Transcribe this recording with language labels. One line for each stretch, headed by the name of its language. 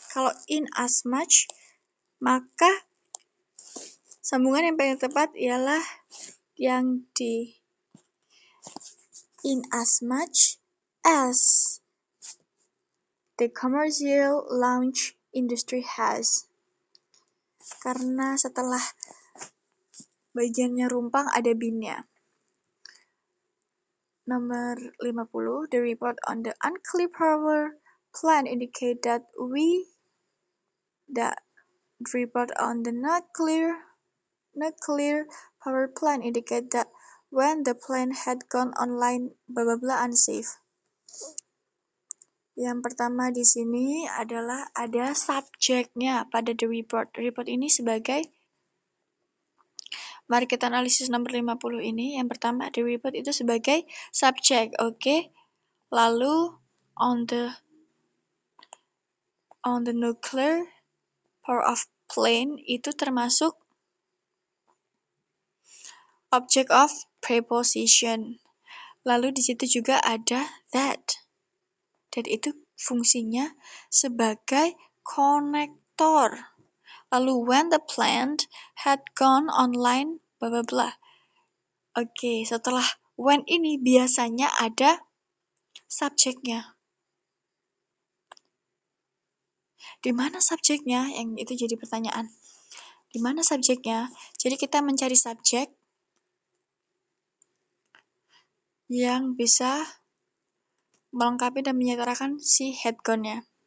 Indonesian: Kalau
English: in as much, maka sambungan yang paling tepat ialah yang di in as much as the commercial launch industry has.
Indonesian: Karena setelah bagiannya rumpang ada binnya.
English: Nomor 50, the report on the unclear power plant indicate that the report on the nuclear power plant indicate that when the plant had gone online blah blah blah unsafe.
Indonesian: Yang pertama di sini adalah ada subjeknya pada the report. Report ini sebagai, mari kita analisis nomor 50 ini. Yang pertama the report itu sebagai subjek, oke.
English: Lalu on the nuclear power of plant
Indonesian: itu termasuk
English: object of preposition.
Indonesian: Lalu di situ juga ada that. Dan itu fungsinya sebagai konektor.
English: Lalu when the plant had gone online blah blah blah.
Indonesian: Oke, setelah when ini biasanya ada subjeknya. Di mana subjeknya? Yang itu jadi pertanyaan. Di mana subjeknya? Jadi kita mencari subjek yang bisa melengkapi dan menyetarakan si had gone-nya.